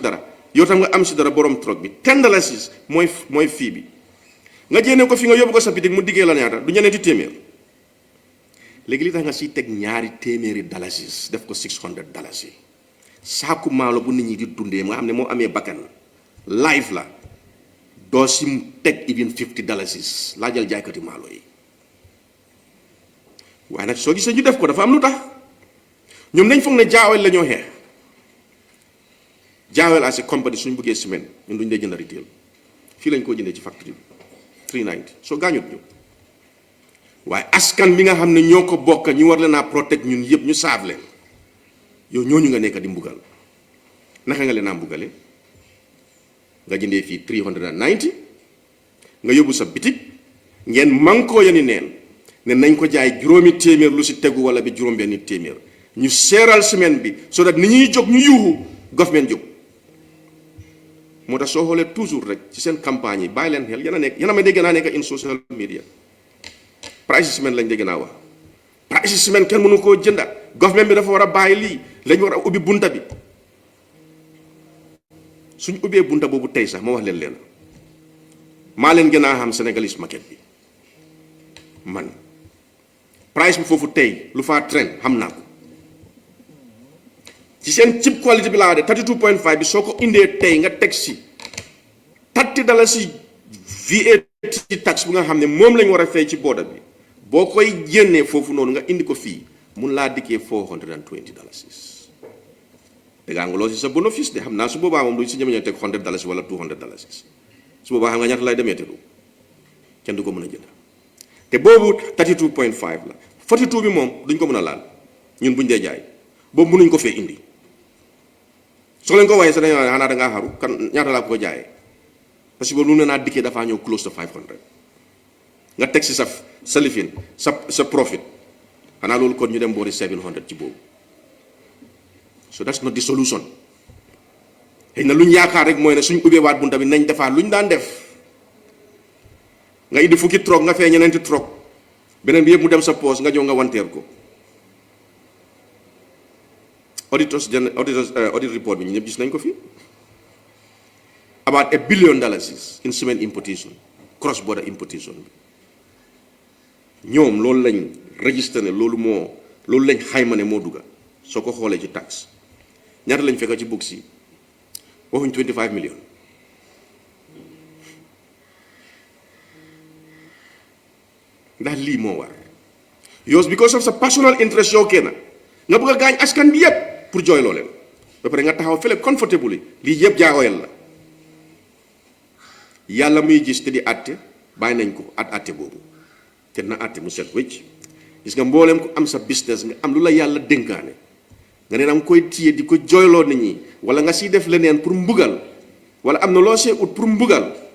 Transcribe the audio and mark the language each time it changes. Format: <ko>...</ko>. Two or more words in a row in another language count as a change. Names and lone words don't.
<wo>dara yow tam nga am si dara borom trok bi $10 mooy fii bi nga jéenee ko fi nga yóbbu ko sa bitik mu diggee la ñaata du ñeneenti téeméer léegi li tax nga siy teg $200 def ko $600 saaku maalo bu nit ñi di dundee nga xam ne moo amee bakkan live la doo si teg even $50 laa jël jaaykati maalo yi waaye nag soo gisee ñu def ko dafa am lu tax ñoom nañ foog ne Jah Oil la ñoo xeex Jah Oil</wo> <en>as a company</en> <wo>suñ bëggee semaine ñun duñ dee jënd retail fii lañ koo jëndee ci factory bi 390 soo gaañut ñu waaye askan bi nga xam ne ñoo ko bokk ñu war leen a protect ñun yëpp ñu saaf leen yow ñooñu nga nekk di mbugal naka nga leen a mbugale nga jëndee fii 390 nga yóbbu sa bitik ngeen mankoo yani neen ne nañ ko jaay juróomi téeméer lu si tegu wala bi juróom benni téeméer ñu seeral semaine bi</wo> <en>so that</en> <wo>ni ñuy jóg ñu yuuxu government jóg moo tax soo xoolee toujours rek ci seen campagne yi bàyyi leen xel yéen a ma dégg naa nekk</wo> <en>in social media price cement</en> <wo>lañ dégg naa wax</wo> <en>price cement</en> <wo>kenn mënu koo jënda government bi dafa war a bàyyi lii lañ war a ubbi bunta bi suñ ubbee bunta boobu tey sax ma wax leen maa leen gën a xam</wo> <en>Sénégalese market</en> <wo>bi man price bi foofu tey lu faa trend xam naa ko ci seen</wo> <en>cheap quality</en> <wo>bi laa de 32.5 bi soo ko indee tey nga teg si $30</wo> <en>VAT tax</en> <wo>bu nga xam ne moom lañ war a fay ci border bi boo koy génnee foofu noonu nga indi ko fii mun laa dikkee $420 dégg nga loo si sa bénéfice de xam naa su boobaa moom duñ si ñeme teg $100 wala $200 su boobaa xam nga ñaata lay demee te du kenn du ko mën a jënd te boobu 32.5 la 42 bi moom duñ ko mën a laal ñun buñ dee jaay boobu mënuñ ko fee indi soo leen ko waxee sax dañoo xanaa da ngaa xaru kan ñaata laa ko jaayee</wo> <fr>parce que</fr> <wo>boobu lu ne naa dikkee dafaa ñëw</wo> <en>close to 500</en> <wo>nga teg si sa lifin sa profit xanaa loolu kon ñu dem boori 700 ci boobu</wo> <en>so that's not the solution</en> <wo>xëy na lu ñu yaakaar rek mooy ne suñ ubbeewaat bunta bi nañ defaat lu ñu daan def nga indi fukki troc nga fee ñeneenti troc beneen bi yëpp mu dem sa poos nga ñëw nga wanteer ko</wo> <en>audit report</en> <wo>bi ñu ñëpp gis nañ ko fii</wo> <en>about $1 billion in cement importation cross border importation</en> <wo>bi ñoom loolu lañ registré ne loolu lañ xayma ne moo dugga soo ko xoolee ci tax ñaata lañ fekk ci bug si waxuñ 25 million ndax lii moo war yows</wo> <en>because of</en> <wo>sa</wo> <en>personal interest</en> <wo>yow kenn nga bëgg a gaañ askan bi yépp pour jooyloo leen ba pare nga taxaw fële comfortably lii yëpp jaaxoyal la yàlla muy gis te di àtte bàyyi nañ ko àtte boobu te na àtte mu set wécc gis nga mbooleem ko am sa business nga am lu la yàlla dénkaane nga ne danga koy téye di ko jooyloo nit ñi wala nga siy def leneen pour mbugal wala am na loo see ut pour mbugal</wo>